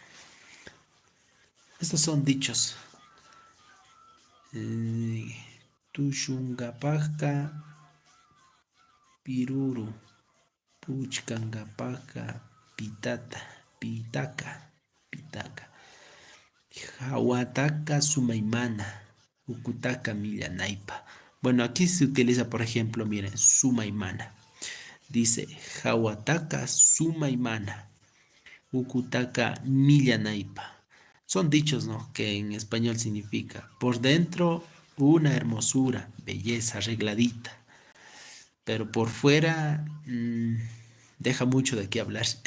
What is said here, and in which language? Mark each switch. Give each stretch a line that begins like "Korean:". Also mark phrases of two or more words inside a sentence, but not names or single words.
Spanish: Estos son dichos.
Quechua: Eh, Tushungapaka, Piruru, Puchkangapaka, Pitata, Pitaka. Hawataka Sumaimana, Ukutaka Millanaipa.
Spanish: Bueno, aquí se utiliza, por ejemplo, miren, Sumaimana. Dice
Quechua: Hawataka Sumaimana, Ukutaka Millanaipa.
Spanish: Son dichos, ¿no? Que en español significa por dentro una hermosura, belleza, arregladita, pero por fuera deja mucho de qué hablar.